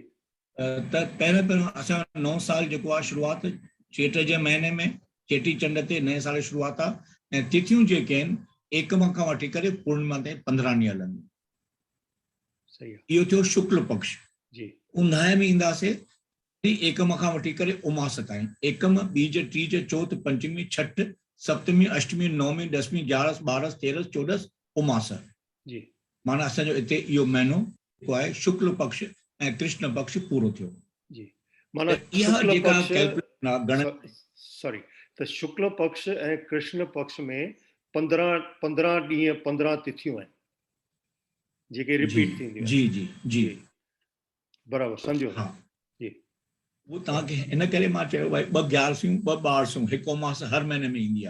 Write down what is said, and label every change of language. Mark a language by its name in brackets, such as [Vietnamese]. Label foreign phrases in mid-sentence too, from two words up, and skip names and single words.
[Sindhi] त पहिरियों असां नओं साल जेको आहे शुरूआति चेट जे महीने में चेटी चंड ते नए साल जी शुरूआति आहे। ऐं तिथियूं जेके आहिनि एकम खां वठी करे पूर्णिमा ताईं 15 ॾींहं हलंदियूं। सही आहे। इहो थियो शुक्ल पक्ष। जी। उन्हाए में ईंदासीं एकम खां वठी करे उमास ताईं। एकम, बीज, टीज, चौथ, पंचमी, छठ, सप्तमी, अष्टमी, नवमी, दसमी, 11, 12, 13, 14 उमास। जी। माना असांजो हिते इहो महीनो जेको आहे शुक्ल पक्ष ऐं कृष्ण पक्ष पूरो थियो। जी। माना शुक्ल पक्ष सॉरी, त शुक्ल पक्ष ऐं कृष्ण पक्ष में 15 ॾींहं 15 तिथियूं आहिनि जेके रिपीट थींदियूं। जी जी जी बराबर सम्झो। हाँ जी। वो तव्हांखे इन करे मां चयो भाई 2 11सूं 2 12सूं हिकु मास हर महीने में ईंदी आहे।